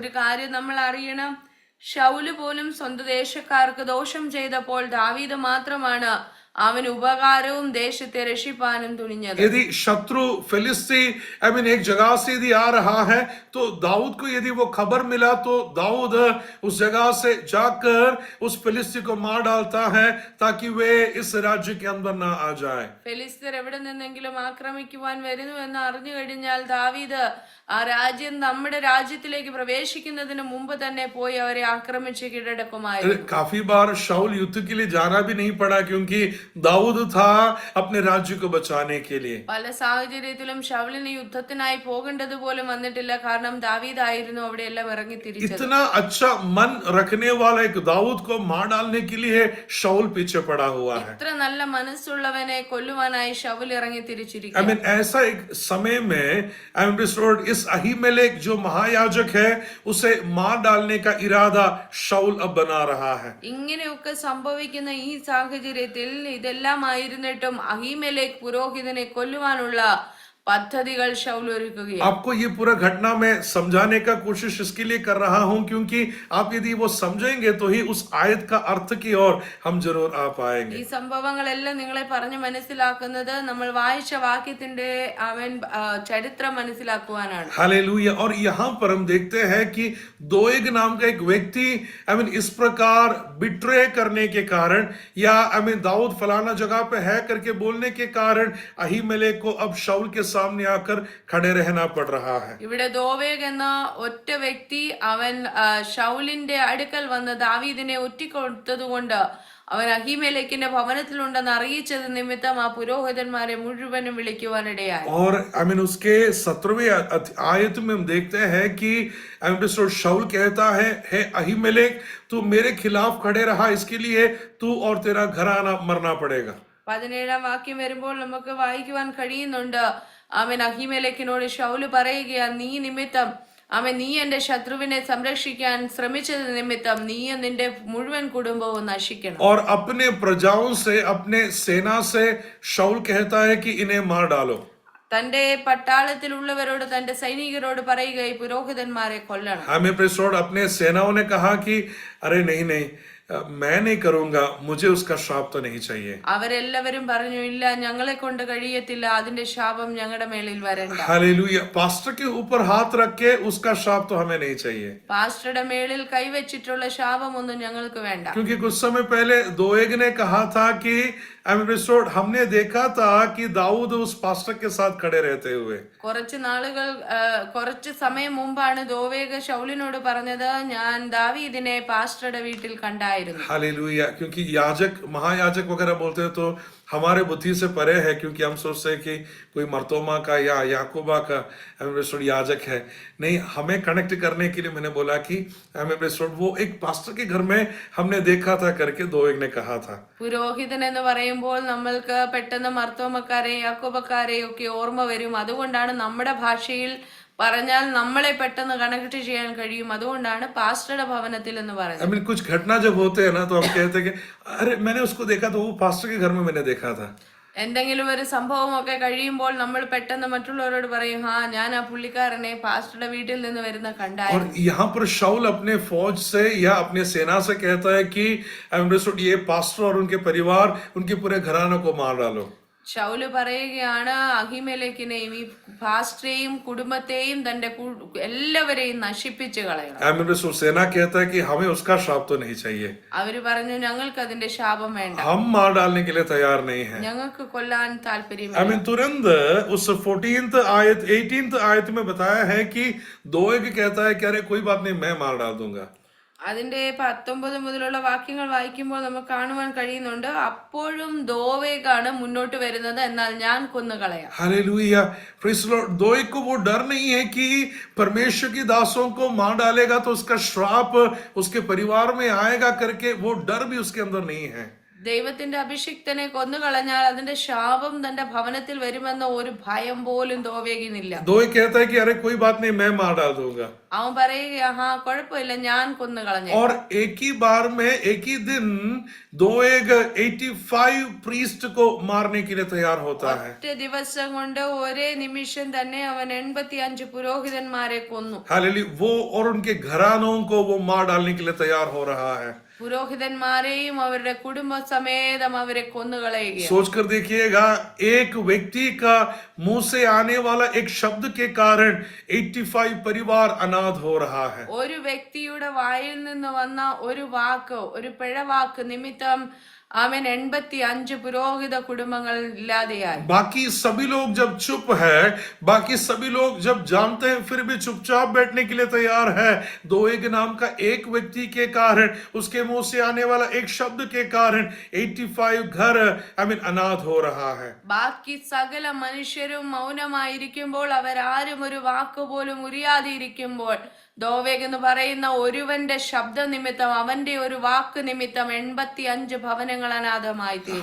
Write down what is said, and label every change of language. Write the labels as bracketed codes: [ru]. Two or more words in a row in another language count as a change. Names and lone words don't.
[ml] ഒരു കാര്യം നമ്മൾ അറിയണം, ശൗല് പോലും സ്വന്തം ദേശക്കാർക്ക് ദോഷം ചെയ്തപ്പോൾ ദാവീദ് മാത്രമാണ് അവന് ഉപകാരവും ദേശത്തെ രക്ഷിപ്പാനും തുനിഞ്ഞത്. [hi] यदि शत्रु फिलिस्ती एक जगह से यदि आ रहा है तो दाऊद को यदि वो खबर मिला तो दाऊद उस जगह से जाकर उस फिलिस्ती को मार डालता है ताकि वे इस राज्य के अंदर ना आ जाए। [ml] ഫെലിസ്തർ എവിടെ നിന്നെങ്കിലും ആക്രമിക്കുവാൻ വരുന്നു എന്ന് അറിഞ്ഞു കഴിഞ്ഞാൽ ദാവീദ് ആ രാജ്യം നമ്മുടെ രാജ്യത്തിലേക്ക് പ്രവേശിക്കുന്നതിന് മുമ്പ് തന്നെ പോയി അവരെ ആക്രമിച്ച് കീഴടക്കുമായിരുന്നു. [hi] काफी बार शाऊल युद्ध के लिए जाना भी नहीं पड़ा क्योंकि दाऊद था अपने राज्य को बचाने के लिए। [ml] പല സാഹചര്യത്തിലും ശൗലിന് യുദ്ധത്തിനായി പോകേണ്ടത് പോലും വന്നിട്ടില്ല, കാരണം ദാവീദ് ആയിരുന്നു അവിടെ എല്ലാം ഇറങ്ങി തിരിച്ചത്. [hi] इतना अच्छा मन रखने वाला एक दाऊद को मार डालने के लिए शाऊल पीछे पड़ा हुआ है। [ml] ഇത്ര നല്ല മനസ്സുള്ളവനെ കൊല്ലുവാനായി ശൗൽ ഇറങ്ങി തിരിച്ചിരിക്കുന്നു. [hi] ऐसा एक समय में इस अहीमेलेक जो महायाजक है उसे मार डालने का इरादा शाऊल अब बना रहा है। [ml] ഇങ്ങനെയൊക്കെ സംഭവിക്കുന്ന ഈ സാഹചര്യത്തിൽ ഇതെല്ലാം ആയിരുന്നിട്ടും അഹീമെലെക്ക് പുരോഹിതനെ കൊല്ലുവാനുള്ള പദ്ധതികൾ ശൗൽ ഒരുക്കുകയാണ്. [hi] आपको ये पूरा घटना में समझाने का कोशिश इसके लिए कर रहा हूं क्योंकि आप यदि वो समझेंगे तो ही उस आयत का अर्थ की ओर हम जरूर आ पाएंगे। [ml] ഈ സംഭവങ്ങളെല്ലാം നിങ്ങളെ പറഞ്ഞു മനസ്സിലാക്കുന്നത് നമ്മൾ വായിച്ച വാക്യത്തിന്റെ ചരിത്രം മനസ്സിലാക്കുവാനാണ്. [hi] हालेलुया। और यहाँ पर हम देखते हैं कि दोएग नाम का एक व्यक्ति इस प्रकार बिट्रे करने के कारण या दाऊद फलाना जगह पे है करके बोलने के कारण अहीमेलेक को अब शाऊल के सामने आकर खड़े रहना पड़ रहा है। [ml] ഇവിടെ ദോവേഗ് എന്ന ഒറ്റ വ്യക്തി അവൻ ശൗലിന്റെ അടുക്കൽ വന്ന് ദാവീദിനെ ഒറ്റിക്കൊടുത്തതുകൊണ്ട് അവൻ അഹീമെലെക്കിന്റെ ഭവനത്തിലുണ്ടെന്ന് അറിയിച്ചത് നിമിത്തം ആ പുരോഹിതന്മാരെ മുഴുവനും വിളിക്കുവാനിടയായി. [hi] और उसके 17वें आयत में हम देखते हैं कि शाऊल कहता है, हे अहीमेलेक तू मेरे खिलाफ खड़े रहा, इसके लिए तू और तेरा घराना मरना पड़ेगा। [ml] 17-ാം വാക്യം വരുമ്പോൾ നമുക്ക് വായിക്കുവാൻ കഴിയുന്നുണ്ട്, അവൻ അഹീമെലെക്കിനോട് ശൗല് പറയുകയാ, നീ നിമിത്തം നീ എന്റെ ശത്രുവിനെ സംരക്ഷിക്കാൻ ശ്രമിച്ചത് നിമിത്തം നീയും നിന്റെ മുഴുവൻ കുടുംബവും നശിക്കണം. [hi] और अपने प्रजाओं से अपने सेना से शाऊल कहता है कि इन्हें मार डालो। [ml] തന്റെ പട്ടാളത്തിലുള്ളവരോട് തന്റെ സൈനികരോട് പറയുക, ഈ പുരോഹിതന്മാരെ കൊല്ലണം. [hi] अपने सेनाओं ने कहा कि अरे नहीं मैं नहीं करूंगा, मुझे उसका श्राप तो नहीं चाहिए। [ml] അവരെല്ലാവരും പറഞ്ഞു, ഇല്ല ഞങ്ങളെ കൊണ്ട് കഴിയത്തില്ല, അതിന്റെ ശാപം ഞങ്ങളുടെ മേളിൽ വരണ്ട. [hi] हालेलुया। पास्टर के ऊपर हाथ रख के उसका श्राप तो हमें नहीं चाहिए। [ml] പാസ്റ്ററുടെ മേളിൽ കൈവച്ചിട്ടുള്ള ശാപം ഒന്നും ഞങ്ങൾക്ക് വേണ്ട. [hi] क्योंकि कुछ समय पहले दोएग ने कहा था कि हमने देखा था कि दाऊद उस पास्टर के साथ खड़े रहते हुए। [ml] കുറച്ച് സമയം മുമ്പാണ് ദോവേഗ് ശൗലിനോട് പറഞ്ഞത്, ഞാൻ ദാവീദിനെ പാസ്റ്ററുടെ വീട്ടിൽ കണ്ടായിരുന്നു. [hi] हालेलुया। क्योंकि महायाजक वगैरह बोलते हैं तो हमारे बुद्धि से परे है, क्योंकि हम सोचते हैं कि कोई मर्तोमा का या याकूबा का याजक है। नहीं, हमें कनेक्ट करने के लिए मैंने बोला कि वो एक पास्टर के घर में हमने देखा था करके दोएग ने कहा था। [ml] പുരോഹിതൻ എന്ന് പറയുമ്പോൾ നമ്മൾക്ക് പെട്ടെന്ന് മർത്തോമക്കാരെയും യാക്കോബക്കാരെയും ഒക്കെ ഓർമ്മ വരും. അതുകൊണ്ടാണ് നമ്മുടെ ഭാഷയിൽ പറഞ്ഞാൽ നമ്മളെ പെട്ടെന്ന് കണക്ട് ചെയ്യാൻ കഴിയും. അതുകൊണ്ടാണ് പാസ്റ്ററുടെ ഭവനത്തിൽ എന്ന് പറയുന്നത്. [hi] कुछ घटना जब होते हैं ना तो हम कहते हैं कि अरे मैंने उसको देखा तो वो पास्टर के घर में मैंने देखा था। [ml] എന്തെങ്കിലും ഒരു സംഭവമൊക്കെ കഴിയുമ്പോൾ നമ്മൾ പെട്ടെന്ന് മറ്റുള്ളവരോട് പറയും, ഞാൻ ആ പുള്ളിക്കാരനെ പാസ്റ്ററുടെ വീട്ടിൽ നിന്ന് വരുന്ന കണ്ടായിരുന്നു. [hi] और यहाँ पर शाऊल अपने फौज से या अपने सेना से कहता है कि ये पास्टर और उनके परिवार, उनके पूरे घराने को मार डालो. [ml] ശൗല് പറയുകയാണ് അഹിമേലെക്കിനെയും ഈ പാസ്റ്ററെയും കുടുംബത്തെയും തന്റെ എല്ലാവരെയും നശിപ്പിച്ചു കളയണം. [hi] आमीन रसूल सेना कहता है कि हमें उसका श्राप तो नहीं चाहिए, [ml] അവര് പറഞ്ഞു ഞങ്ങൾക്ക് അതിന്റെ ശാപം വേണ്ട, [hi] हम मार डालने के लिए तैयार नहीं हैं. [ml] ഞങ്ങൾക്ക് കൊല്ലാൻ താല്പര്യമില്ല. [hi] आमीन. तुरंत उस 14th आयत 18th आयत में बताया है कि दोएग कहता है कि अरे कोई बात नहीं, मैं मार डाल दूंगा. [ml] അതിന്റെ 19 മുതലുള്ള വാക്യങ്ങൾ വായിക്കുമ്പോൾ നമുക്ക് കാണുവാൻ കഴിയുന്നുണ്ട്, അപ്പോഴും ദോവേഗാണ് മുന്നോട്ട് വരുന്നത്, എന്നാൽ ഞാൻ കൊന്നുകളയാം. [hi] हालेलुया, [en] praise the Lord. [hi] दोएग को वो डर नहीं है कि परमेश्वर की दासों को मार डालेगा तो उसका श्राप उसके परिवार में आएगा करके, वो डर भी उसके अंदर नहीं है. [ml] ദൈവത്തിന്റെ അഭിഷിക്തനെ കൊന്നുകളഞ്ഞാൽ അതിന്റെ ശാപം തന്റെ ഭവനത്തിൽ വരുമെന്ന ഒരു ഭയം പോലും ദോവേഗിനില്ല. [hi] दोएग कहता है कि अरे कोई बात नहीं, मैं मार डाल दूंगा. [ml] അവൻ പറയുക ഹാ കുഴപ്പമില്ല, ഞാൻ കൊന്നുകളഞ്ഞു. [hi] और एक ही बार में एक ही दिन दोएग 85 प्रीस्ट को मारने के लिए तैयार होता है. [ml] ഒറ്റ ദിവസം കൊണ്ട് ഒരേ നിമിഷം തന്നെ അവൻ 85 പുരോഹിതന്മാരെ കൊന്നു. [hi] हालेलुया, वो और उनके घरानों को वो मार डालने के लिए तैयार हो रहा है. [ml] പുരോഹിതന്മാരെയും അവരുടെ കുടുംബ സമേതം അവരെ കൊന്നുകളയുകയാണ്. [hi] सोचकर देखिएगा, एक व्यक्ति का मुंह से आने वाला एक शब्द के कारण 85 परिवार अनाथ हो रहा है. [ml] ഒരു വ്യക്തിയുടെ വായിൽ നിന്ന് വന്ന ഒരു വാക്ക്, ഒരു പിഴവാക്ക് നിമിത്തം അവൻ 85 പുരോഹിത കുടുംബങ്ങൾ ഇല്ലാതെയായി. [hi] बाकी सभी लोग जब चुप है, बाकी सभी लोग जब जानते हैं फिर भी चुपचाप बैठने के लिए तैयार है, दोएग नाम का एक व्यक्ति के कारण, उसके मुंह से आने वाला एक शब्द के कारण 85 घर अनाथ हो रहा है. [ml] ബാക്കി സകല മനുഷ്യരും മൗനമായിരിക്കുമ്പോൾ, അവരാരും ഒരു വാക്ക് പോലും ഉരിയാതെ ഇരിക്കുമ്പോൾ, ദോവേഗ് എന്ന് പറയുന്ന ഒരുവന്റെ ശബ്ദ നിമിത്തം, അവന്റെ ഒരു വാക്ക് നിമിത്തം 85 ഭവനങ്ങൾ അനാഥമായി തീർന്നു.